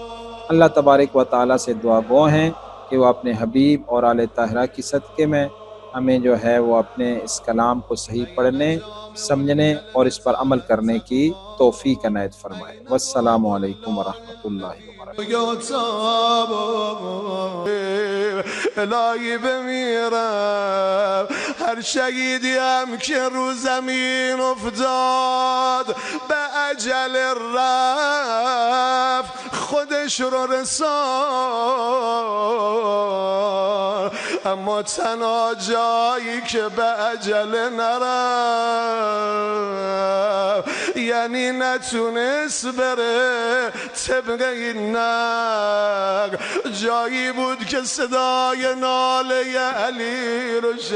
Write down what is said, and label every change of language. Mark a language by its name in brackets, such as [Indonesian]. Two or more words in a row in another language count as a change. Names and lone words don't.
[Arabic] اللہ تبارک و تعالیٰ [Urdu] سے دعا گو ہیں کہ وہ اپنے حبیب اور آل طاہرہ کی صدقے میں ہمیں جو ہے وہ اپنے اس کلام کو صحیح پڑھنے، سمجھنے اور اس پر عمل کرنے کی توفیق عنایت فرمائے۔ [Arabic] والسلام علیکم ورحمۃ اللہ وبرکاتہ۔ [Persian] الهی بمیرم هر شهیدیم که رو زمین افتاد به اجل رفت خودش رو رسان، اما تنها جایی که به اجل نرفت یعنی نتونست بره طبق این نقل، جایی بود که صدای ناله علی رو